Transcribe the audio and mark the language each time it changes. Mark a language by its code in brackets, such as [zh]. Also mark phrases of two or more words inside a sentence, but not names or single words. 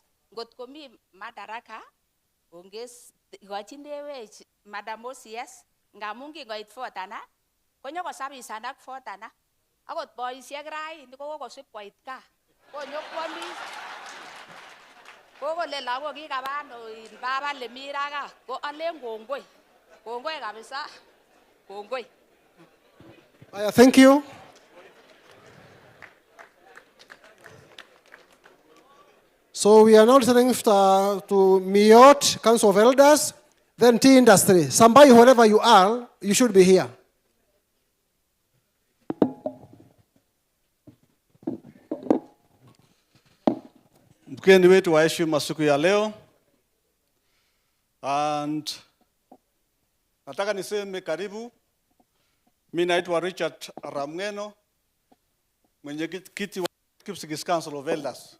[kln] Ngot komi madaraka, onges igochinewech Madam OCS, ngamun kingoit Fortana, konyokosabisan ak Fortana. Akot boisiek raini kokosip koit gaa. Konyokwomis. Kokole lagok kikaba ano baba lemira gaa. Ko alen kongoi. Kongoi kabisa. Kongoi. [en] Thank you. So we are now listening to Miot, Council of Elders, then Tea Industry. Somebody, wherever you are, you should be here. [sw] Mgeni wetu wa heshima siku ya leo, and nataka niseme karibu. Mimi naitwa Richard Ramngeno, mwenyekiti wa Kipsigis Council of Elders.